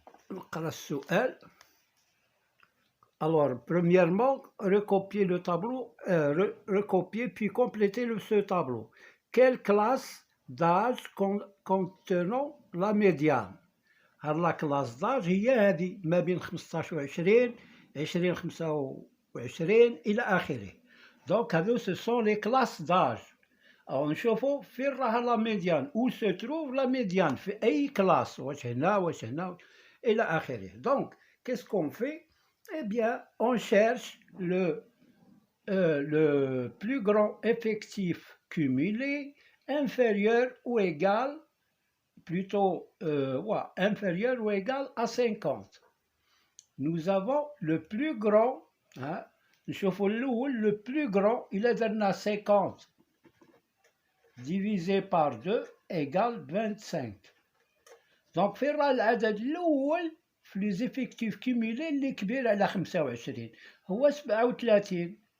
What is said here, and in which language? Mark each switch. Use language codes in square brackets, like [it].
[ar] نقرأ السؤال. [fr] Alors, premièrement, recopier le tableau, recopier puis compléter ce tableau. Quelle classe d'âge contenant la médiane? Alors, la classe d'âge [ar] هي هذه ما بين 15 و 20 20 25 إلى آخره. [fr] Donc, هذو ce sont les classes d'âge. [ar] Alors, نشوفوا فين راها la médiane, [fr] où se trouve la médiane, [ar] في أي classe, واش هنا واش هنا إلى آخره. [fr] Donc, qu'est-ce qu'on fait? Eh bien, on cherche le plus grand effectif cumulé inférieur ou égal, plutôt inférieur ou égal à 50. Nous avons le plus grand, le plus grand, il est درنا 50 divisé par 2 égale 25. [ar] Donc, فين راه العدد الأول في لي زيفيكتيف كومولي اللي كبير على 25 هو 37.